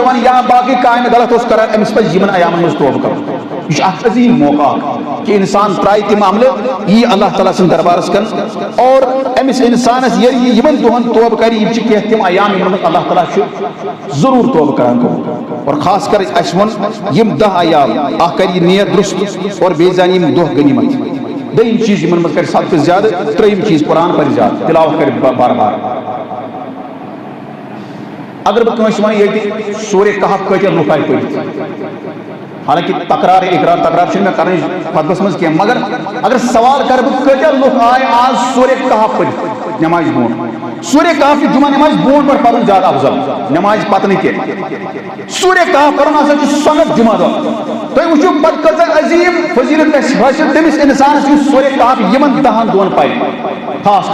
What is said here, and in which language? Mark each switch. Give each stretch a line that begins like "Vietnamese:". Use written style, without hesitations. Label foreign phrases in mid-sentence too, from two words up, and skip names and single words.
Kashmiri: چٮ۪وان یا باقٕے کامہِ غلط اوس کران أمِس پزِ یِمن ایامن منٛز توبہٕ کرُن یہِ چھُ اکھ عظیٖم موقعہٕ کہ انسان ترٛایہِ تِم عملہٕ یی اللہ تعالیٰ سٕنٛدِ دربارس کن اور أمِس انسانس ییٚلہِ یہِ یِمن دۄہن توبہٕ کرِ یِم چھِ کینٛہہ تِم ایام یِمن منٛز اللہ تعالیٰ چھُ ضروٗر توبہٕ کران اور خاص کر اَسہِ ووٚن یِم 10 ایام اکھ کرِ یہِ نیت درست اور بیٚیہِ زانہِ یِم دۄہ غنیٖمت دوٚیِم چیٖز یِمن منٛز کرِ صدقہٕ زیادٕ ترٛیٚیِم چیٖز قرآن پرِ زیادٕ تِلاوت کرِ بار بار اگر بہٕ کٲنٛسہِ وَنہٕ ییٚتہِ سورہ کہف کۭتیاہ لُکھ آیہِ پٔرِتھ حالانکہِ تکرار اقرار تکرار چھِنہٕ مےٚ کَرٕنۍ خطبس منٛز کینٛہہ مگر اگر سوال کرٕ بہٕ کۭتیاہ لُکھ آیہِ آز سورہ کہف پٔرِتھ نٮ۪مازِ برونٛٹھ سورہ کہف چھُ جمعہ نٮ۪مازِ برونٛٹھ پٮ۪ٹھ پرُن زیادٕ افضل نٮ۪مازِ پتہٕ نہٕ کینٛہہ سورہ کہف پرُن ہسا چھُ سنت جمعہ دۄہ تُہۍ وٕچھِو پتہٕ کۭژاہ عظیٖم فضیلت گژھِ حٲصِل تٔمِس انسانس یُس سورہ کہف یِمن 10 دۄہن پرِ خاص